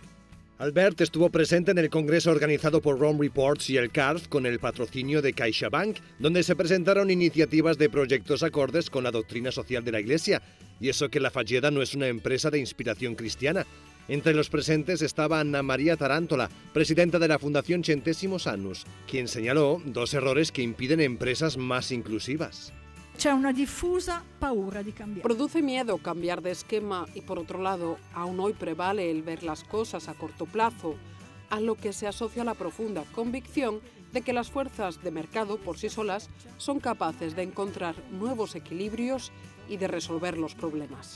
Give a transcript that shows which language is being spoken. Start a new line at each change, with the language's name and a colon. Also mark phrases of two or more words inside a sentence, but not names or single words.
Spanish: Albert estuvo presente en el congreso organizado por Rome Reports y el CARF con el patrocinio de CaixaBank, donde se presentaron iniciativas de proyectos acordes con la doctrina social de la Iglesia. Y eso que la Fageda no es una empresa de inspiración cristiana. Entre los presentes estaba Anna María Tarantola, presidenta de la Fundación Centésimos Annus, quien señaló 2 errores que impiden empresas más inclusivas.
Italian: C'è una diffusa paura di cambiare.
Spanish: Produce miedo cambiar de esquema y, por otro lado, aún hoy prevale el ver las cosas a corto plazo, a lo que se asocia la profunda convicción de que las fuerzas de mercado por sí solas son capaces de encontrar nuevos equilibrios y de resolver los problemas.